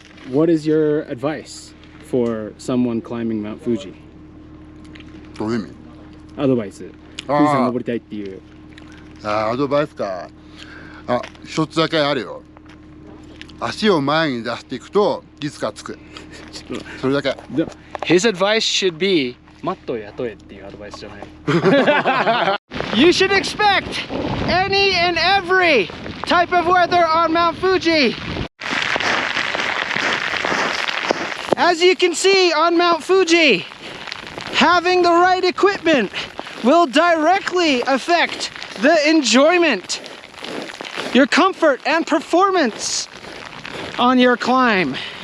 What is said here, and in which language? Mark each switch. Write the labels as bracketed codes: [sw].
[en] What is your advice for someone climbing Mount Fuji? [ja] どういう意味？アドバイス。富士山登りたいっていう。アドバイスか。一つだけあるよ。足を前に出していくといつかつく。それだけ。 [en] His advice should be [ja] マットを雇えっていうアドバイスじゃない。 [en] You should expect any and every type of weather on Mount Fuji. As you can see on Mount Fuji, having the right equipment will directly affect the enjoyment, your comfort and performance on your climb.